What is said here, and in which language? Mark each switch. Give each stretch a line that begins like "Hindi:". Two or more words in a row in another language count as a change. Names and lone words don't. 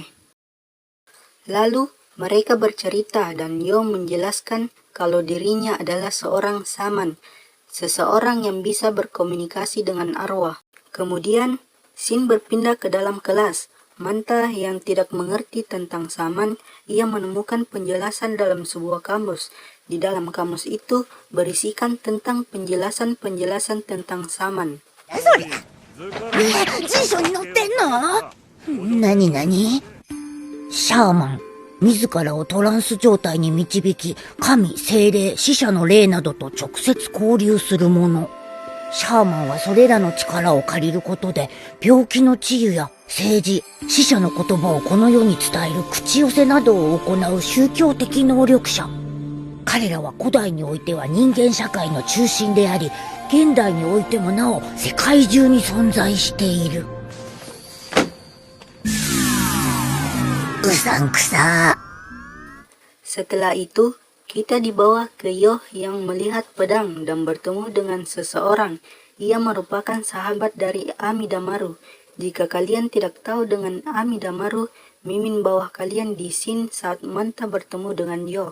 Indonesian: Lalu, mereka bercerita dan Yo menjelaskan kalau dirinya adalah seorang shaman, seseorang yang bisa berkomunikasi dengan arwah. Kemudian, scene berpindah ke dalam kelas. Manta yang tidak mengerti tentang shaman, ia menemukan penjelasan dalam sebuah kamus. Di dalam kamus itu berisikan tentang penjelasan-penjelasan tentang shaman.
Japanese: 辞書に載ってんの？何何？シャーマン、自らをトランス状態に導き、神、精霊、死者の霊などと直接交流するもの。シャーマンはそれらの力を借りることで、病気の治癒や政治、死者の言葉をこの世に伝える口寄せなどを行う宗教的能力者。彼らは古代においては人間社会の中心であり、現代においてもなお世界中に存在している。うさんくさ。
Indonesian: Setelah itu, kita dibawa ke Yo yang melihat pedang dan bertemu dengan seseorang. Ia merupakan sahabat dari Amidamaru. Jika kalian tidak tahu dengan Amidamaru, Mimin bawa kalian di scene saat Manta bertemu dengan Yo.